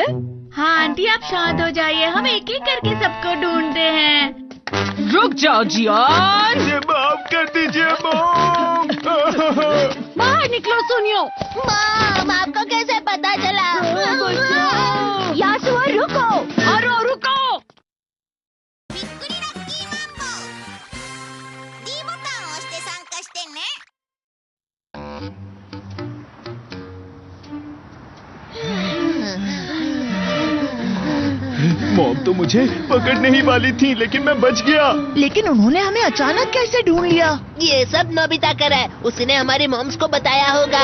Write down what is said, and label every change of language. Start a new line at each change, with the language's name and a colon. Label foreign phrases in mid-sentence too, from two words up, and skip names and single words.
Hindi: हाँ आंटी, आप शांत हो जाइए, हम एक एक करके सबको ढूंढते हैं। रुक जाओ जियान। मुझे माफ कर दीजिए मॉम। बाहर निकलो सुनियो। मॉम, आपको कैसे पता चला? यासु रुको। हारुओ रुको।
Japanese: びっくりラッキーマンボウ D ボタンを押して参加してね。
Hindi: मॉम तो मुझे मुझे पकड़ने ही वाली थी, लेकिन मैं बच गया। लेकिन उन्होंने हमें अचानक कैसे ढूंढ लिया? ये सब नोबिता कर है, उसने हमारी मॉम्स को बताया होगा।